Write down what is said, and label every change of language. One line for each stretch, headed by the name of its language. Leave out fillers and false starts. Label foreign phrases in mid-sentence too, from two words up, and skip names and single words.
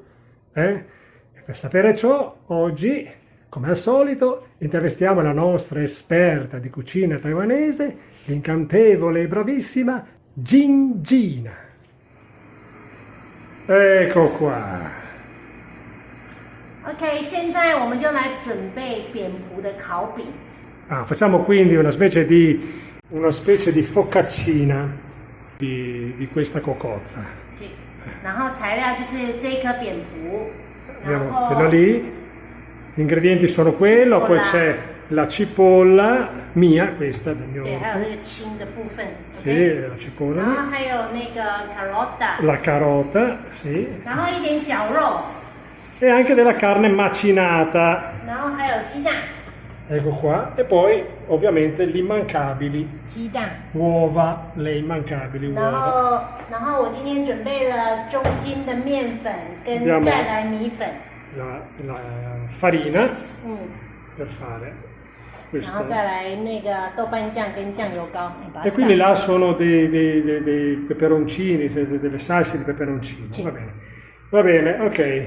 Italian: E per sapere ciò, oggi, come al solito, intervistiamo la nostra esperta di cucina taiwanese, l'incantevole e bravissima Gina. Ecco qua.
Chinese: OK， 现在我们就来准备扁蒲的烤饼。
Italian: Facciamo quindi una specie di focaccina di questa cocozza. Sì.
Chinese: 然后材料就是这一颗扁蒲，
Italian: Abbiamo quello lì, gli ingredienti sono quello, poi c'è la cipolla mia, questa del mio...
Chinese: 对，还有那个青的部分。
Italian: Sì, OK， la cipolla.
Chinese: 然后还有那个 carota，
Italian: La carota, sì.
Chinese: 然后一点绞肉，
Italian: E anche della carne macinata.
Chinese: 然后还有鸡蛋。
Italian: Ecco qua. E poi ovviamente gli immancabili
Chinese: 鸡蛋。
Italian: uova, le immancabili
Chinese: 然
Italian: uova.
Chinese: 后我今天准备了中筋的面粉跟
Italian: Abbiamo
Chinese: 再来米粉。
Italian: La farina 嗯。 per fare
Chinese: 然后
Italian: questo.
Chinese: 再来那个豆瓣酱跟酱油膏，你把它
Italian: E quindi
Chinese: 撒
Italian: là sono dei peperoncini, delle salse di peperoncino. Sì. Va bene, ok.